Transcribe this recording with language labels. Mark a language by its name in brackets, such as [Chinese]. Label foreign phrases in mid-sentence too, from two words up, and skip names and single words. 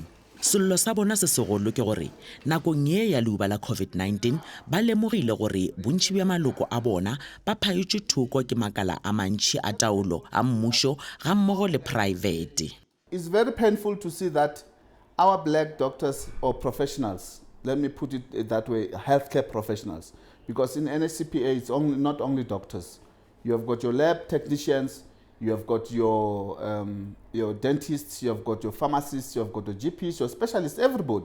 [Northern Sotho] Sello sa bona se segolo ke gore nakong ye ya leuba la COVID-19 ba lemogile gore bontši bja maloko a bona ba phaetšwe thoko ke makala a mantši a taolo a mmušo ga mmogo le private. [English] It's very painful to see that our black doctors or professionals, let me put it that way, healthcare professionals, because in NSCPA it's not only doctors. You have got your lab technicians, you have got your dentists, you have got your pharmacists, you have got your GPs, your specialists, everybody.